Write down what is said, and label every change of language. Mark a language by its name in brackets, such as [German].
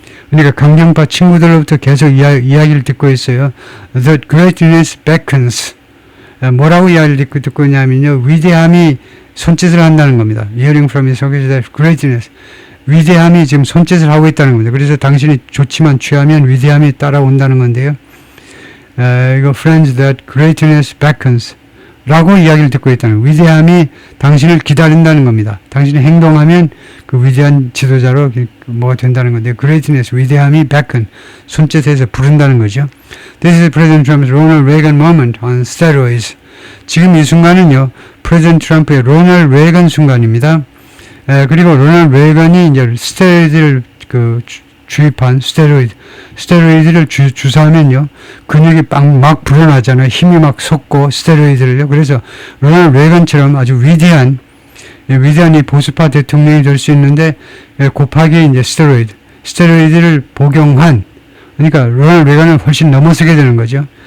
[Korean] 그러니까 강경파 친구들로부터 계속 이야기를 듣고 있어요. [English] The greatness beckons. [Korean] 뭐라고 이야기를 듣고 있냐면요. 위대함이 손짓을 한다는 겁니다. [English] Hearing from his greatness. [Korean] 위대함이 지금 손짓을 하고 있다는 겁니다. 그래서 당신이 좋지만 취하면 위대함이 따라온다는 건데요. [English] 이거 friends that greatness beckons. [Korean] 라고 이야기를 듣고 있다는 위대함이 당신을 기다린다는 겁니다. 당신이 행동하면 그 위대한 지도자로 뭐가 된다는 건데 greatness, 위대함이 beckon, 손짓해서 부른다는 거죠. [English] This is President Trump's Ronald Reagan moment on steroids. [Korean] 지금 이 순간은요. 프레지던트 트럼프의 로널드 레이건 순간입니다. 그리고 로널드 레이건이 이제 스테로이드를 주입한 스테로이드를 주사하면요. 근육이 막 불어나잖아요. 힘이 막 솟고 스테로이드를요. 그래서 로널드 레이건처럼 아주 위대한 이 보수파 대통령이 될 수 있는데 곱하기 이제 스테로이드를 복용한 그러니까 로널드 레이건을 훨씬 넘어서게 되는 거죠.